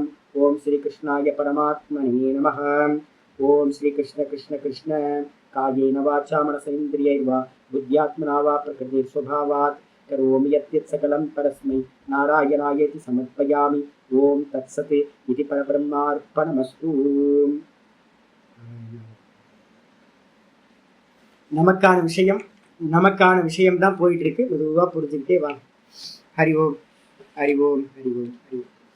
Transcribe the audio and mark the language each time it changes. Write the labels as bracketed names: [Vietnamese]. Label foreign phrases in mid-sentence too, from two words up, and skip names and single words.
[Sanskrit] ओम श्रीकृष्णाय परमात्मने नमः. ओम श्रीकृष्ण कृष्ण कृष्ण कायेन वाचा मनसेन्द्रियैर्वा बुद्ध्यात्मना वा प्रकृतिस्वभावात् करोमि यत् सकलं परस्मै नारायणायेति समर्पयामि. ओम तत्सत् इति परब्रह्मार्पणमस्तु. [Tamil] நமக்கான விஷயம் தான் போயிட்டு இருக்கு. மெதுவாக புரிஞ்சுக்கிட்டே வாங்க. [Sanskrit] हरि ओम् हरि ओम् हरि ओम् हरि ओम्.